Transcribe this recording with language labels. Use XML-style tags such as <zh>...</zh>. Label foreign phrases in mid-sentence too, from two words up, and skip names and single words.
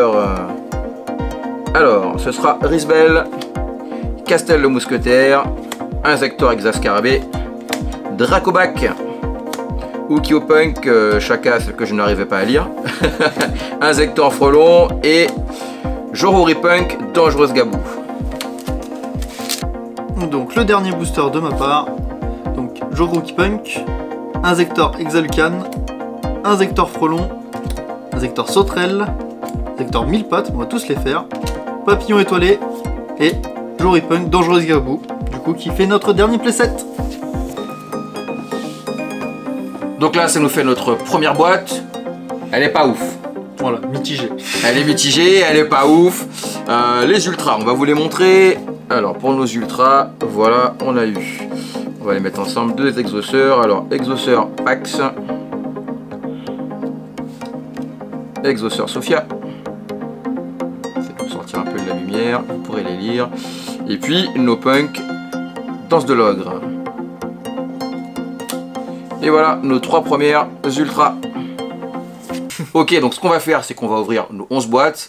<fr>Alors, ce sera Risbel, Castel le Mousquetaire, Insector Exascarabée, Dracobac, Ukyo Punk Chaka, ce que je n'arrivais pas à lire. Inzektor Frelon et Jorori Punk Dangereuse Gabou. Donc le dernier booster de ma part. Donc Jorori Punk, Inzektor Exalucan, Inzektor Frelon, Inzektor Sauterelle, Inzektor Mille Pattes, on va tous les faire. Papillon étoilé et Jorori Punk Dangereuse Gabou. Du coup qui fait notre dernier playset. Donc là, ça nous fait notre première boîte. Elle est pas ouf. Voilà, mitigée. Elle est mitigée, elle est pas ouf. Les ultras, on va vous les montrer. Alors pour nos ultras, voilà, on a eu. On va les mettre ensemble, 2 exauceurs. Alors exauceur Pax, exauceur Sophia. C'est pour sortir un peu de la lumière, vous pourrez les lire. Et puis nos punks, Danse de l'ogre. Et voilà nos 3 premières ultras. Ok, donc ce qu'on va faire, c'est qu'on va ouvrir nos 11 boîtes.</fr>